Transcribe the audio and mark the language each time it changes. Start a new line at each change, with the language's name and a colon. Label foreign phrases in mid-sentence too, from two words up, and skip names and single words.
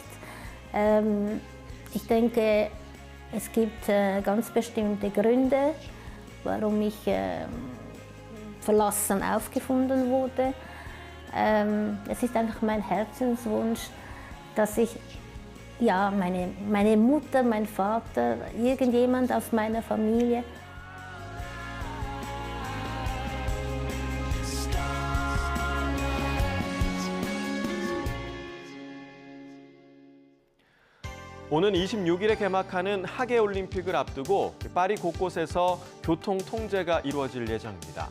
German: Ich denke, es gibt ganz bestimmte Gründe, warum ich verlassen aufgefunden wurde. Es ist einfach mein Herzenswunsch, dass ich ja, meine Mutter, mein Vater, irgendjemand aus meiner Familie
Korean: 오는 26일에 개막하는 하계올림픽을 앞두고 파리 곳곳에서 교통 통제가 이루어질 예정입니다.